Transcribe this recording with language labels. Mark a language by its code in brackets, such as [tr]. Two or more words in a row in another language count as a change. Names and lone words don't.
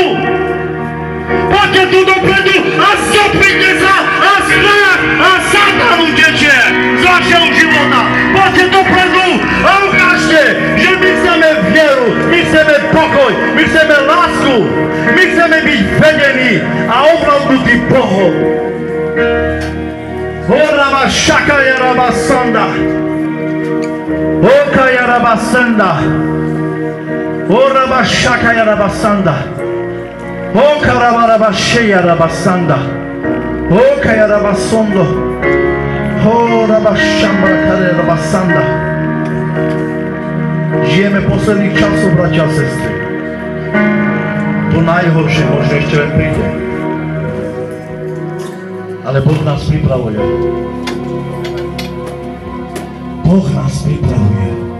[sk] Poďte tu dopredu a zoprite sa a strach a Satan utečie z vašeho života. Poďte dopredu a ukážte, že my chceme vieru, my chceme pokoj, my chceme lásku, my chceme byť vedení a ovládnutí Bohom. Horava šakaja raba sanda. Okaya rabasanda. Oraba shakaya rabasanda. Okaraba rabasheya rabasanda. Okaya rabasondo. Oraba shambra kare rabasanda. Žijeme posledných časov, bratia a sestry. To najhoršie možno ešte len príde. Ale Boh nás pripravuje. Boh nás pripravuje.